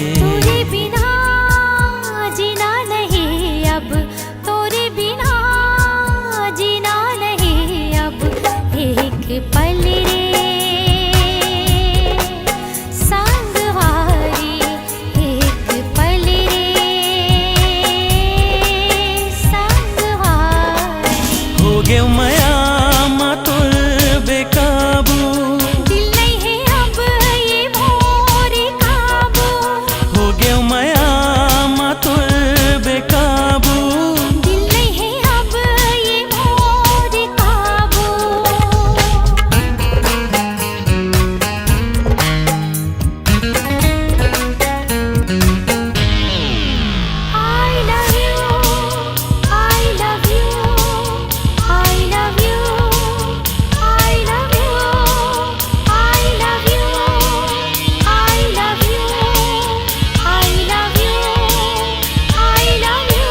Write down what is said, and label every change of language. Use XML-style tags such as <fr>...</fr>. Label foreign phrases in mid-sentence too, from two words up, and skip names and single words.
<hne>तोरे बिना जीना नहीं अब, तोरे बिना जीना नहीं अब। एक पल रे संगवारी, एक पल रे संगवारी। हो गया माया मातुल बेकाबू, दिल नहीं है अब ये मोरे काबू। हो गया माया मातुल बेकाबू। दिल नहीं है अब ये मोरे काबू।</hne> <en>I love you, I love you, I love you, I love you, I love you, I love you, I love you, I love you.</en>